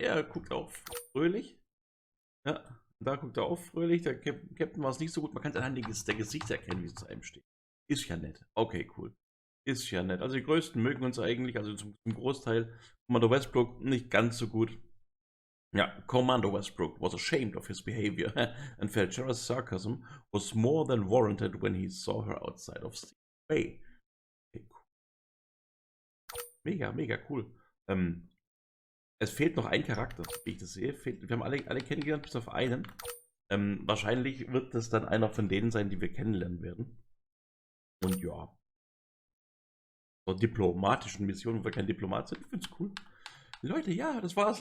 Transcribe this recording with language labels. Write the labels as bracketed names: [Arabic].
[German] Er guckt auch fröhlich. Ja, da guckt er auch fröhlich. Der Captain war es nicht so gut. Man kann es anhand der Gesichter erkennen, wie es zu einem steht. Ist ja nett. Okay, cool. Ist ja nett. Also die Größten mögen uns eigentlich, also zum Großteil. Commander Westbrook nicht ganz so gut. [English] Ja, Commander Westbrook was ashamed of his behavior and felt Jara's sarcasm was more than warranted when he saw her outside of Steel Bay. [German] Okay, cool. Mega cool. Es fehlt noch ein Charakter, wie ich das sehe. Wir haben alle kennengelernt, bis auf einen. Wahrscheinlich wird das dann einer von denen sein, die wir kennenlernen werden. Und ja. So diplomatischen Missionen, wo wir kein Diplomat sind. Ich finde es cool. Leute, ja, das war's.